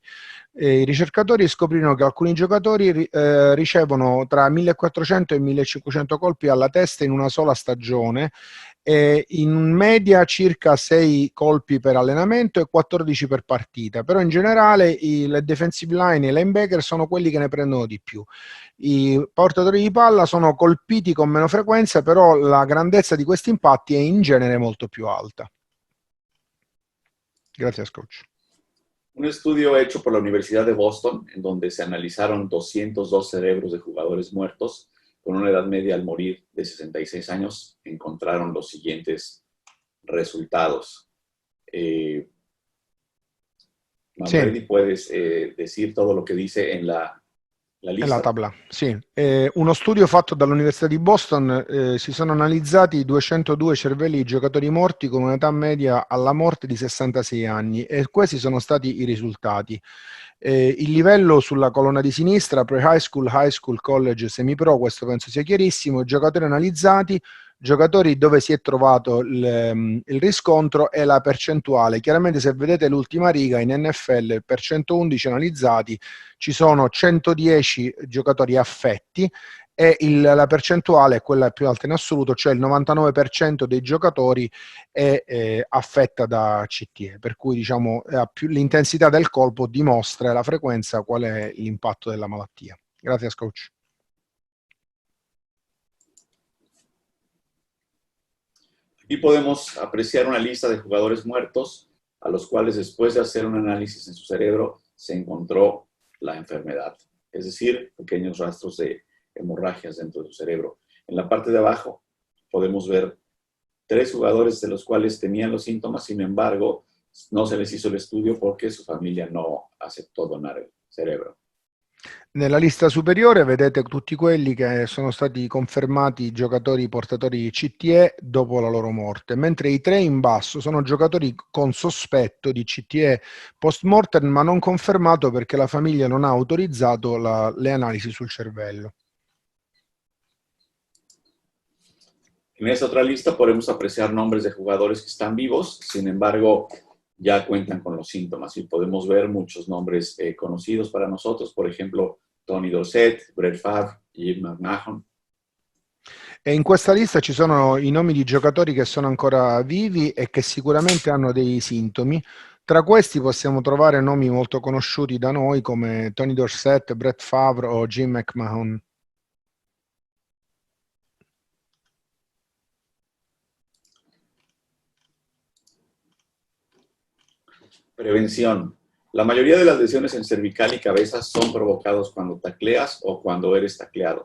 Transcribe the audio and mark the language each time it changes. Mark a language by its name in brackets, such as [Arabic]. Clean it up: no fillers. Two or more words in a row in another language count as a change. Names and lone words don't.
[Italian] I ricercatori scoprirono che alcuni giocatori ricevono tra 1400 e 1500 colpi alla testa in una sola stagione, in media circa 6 colpi per allenamento e 14 per partita, però in generale le [English] defensive line [Italian] e i linebacker sono quelli che ne prendono di più. I portatori di palla sono colpiti con meno frequenza, però la grandezza di questi impatti è in genere molto più alta. Grazie, coach. [Spanish] Un estudio hecho por la Universidad de Boston, en donde se analizaron 202 cerebros de jugadores muertos con una edad media al morir de 66 años, encontraron los siguientes resultados. Manfredi, ¿puedes decir todo lo que dice en la lista? La tabla, [Italian] sì. Uno studio fatto dall'Università di Boston, si sono analizzati 202 cervelli di giocatori morti con un'età media alla morte di 66 anni e questi sono stati i risultati. Il livello sulla colonna di sinistra, [English] pre-high school, college, [Italian] semi-pro, questo penso sia chiarissimo, i giocatori analizzati, giocatori dove si è trovato il riscontro e la percentuale. Chiaramente se vedete l'ultima riga in NFL per 111 analizzati ci sono 110 giocatori affetti e la percentuale è quella più alta in assoluto, cioè il 99% dei giocatori è affetta da CTE, per cui diciamo l'intensità del colpo dimostra la frequenza qual è l'impatto della malattia. Grazie, coach. [Spanish] Aquí podemos apreciar una lista de jugadores muertos a los cuales después de hacer un análisis en su cerebro se encontró la enfermedad, es decir, pequeños rastros de hemorragias dentro de su cerebro. En la parte de abajo podemos ver 3 jugadores de los cuales tenían los síntomas, sin embargo, no se les hizo el estudio porque su familia no aceptó donar el cerebro. [Italian] Nella lista superiore vedete tutti quelli che sono stati confermati giocatori portatori di CTE dopo la loro morte, mentre i 3 in basso sono giocatori con sospetto di CTE post-mortem ma non confermato perché la famiglia non ha autorizzato le analisi sul cervello. [Spanish] En esta otra lista podemos apreciar nombres de jugadores que están vivos, sin embargo, ya cuentan con los síntomas y podemos ver muchos nombres conocidos para nosotros, por ejemplo, Tony Dorsett, Brett Favre, Jim McMahon. [Italian] E in questa lista ci sono i nomi di giocatori che sono ancora vivi e che sicuramente hanno dei sintomi. Tra questi possiamo trovare nomi molto conosciuti da noi come Tony Dorsett, Brett Favre o Jim McMahon. [Spanish] Prevención. La mayoría de las lesiones en cervical y cabeza son provocados cuando tacleas o cuando eres tacleado.